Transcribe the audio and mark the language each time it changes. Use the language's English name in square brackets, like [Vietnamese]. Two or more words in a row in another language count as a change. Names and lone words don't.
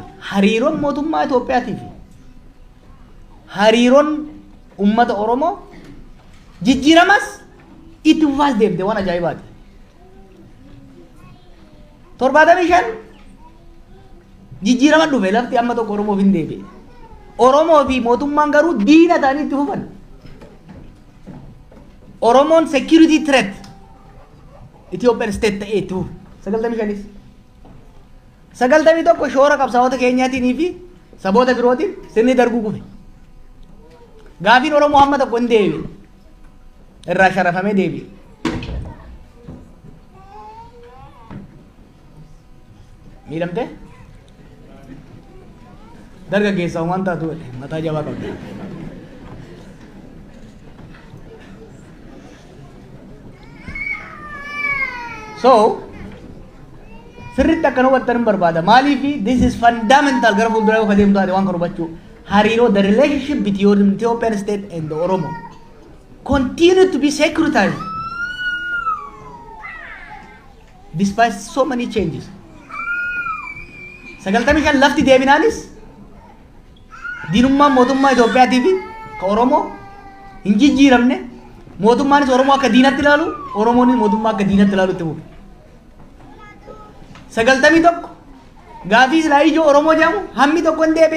[Oromo] Hariiroon mootummaa Itoophiyaatii fi hariiroon uummata Oromoo jijjiiramas itti fufaas deemte waan ajaa'ibaati. 75 jijjiirama dhufe lafti amma tokko Oromoof hin deebi'e. Oromoo fi mootummaan garuu diina ta'anii itti fufan. Oromoon [English] security threat Ethiopian state [Oromo] ta'ee itti fufu. 95 91 shoora qabsaa'ota keenyaatiin fi saboota birootiin sirni darguu kufe. Gaafiin Oromoo hamma tokko hin deebi'e. Irraa sharafamee deebi'e. Miidhamte? Dargaggeessa waan taatu mataa jabaa qabdi. So, sirriitti akkana hubattan barbaada. Maaliif [English] this is fundamental [Oromo] gara fuulduraa yoo adeemtu taate waan kan hubachuu. [English] Hariiroo the relationship between Ethiopian state and the Oromo continue to be securitized despite so many changes. [Oromo] 95 lafti deebinaanis diinummaan mootummaa Itoophiyaatii fi ka Oromoo hin jijjiiramne mootummaanis Oromoo akka diinatti ilaalu, Oromoonis mootummaa akka diinatti ilaalu itti fufe. 91 gaafii silaa ijoo Oromoo jedhamu hammi tokko hin deebi'e.